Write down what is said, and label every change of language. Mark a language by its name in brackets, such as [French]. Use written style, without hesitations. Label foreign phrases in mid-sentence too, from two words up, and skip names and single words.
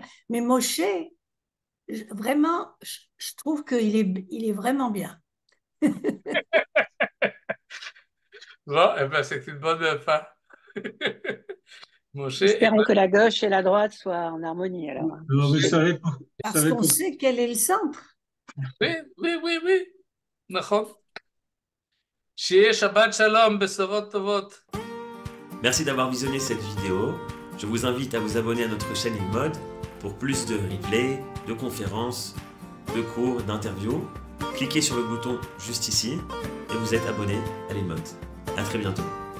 [French] Mais Moshe, vraiment, je trouve il est vraiment bien. Bon, eh ben, c'est une bonne fin. Moshe, Espérons que la gauche et la droite soient en harmonie alors. Alors, vous savez, parce qu'on sait quel est le centre. oui, oui, oui, oui. [Hebrew] נכון. שיהיה שבת שלום, בשורות טובות. [French] Merci d'avoir visionné cette vidéo. Je vous invite à vous abonner à notre chaîne InMode pour plus de replays, de conférences, de cours, d'interviews. Cliquez sur le bouton juste ici et vous êtes abonné à l'InMode. À très bientôt.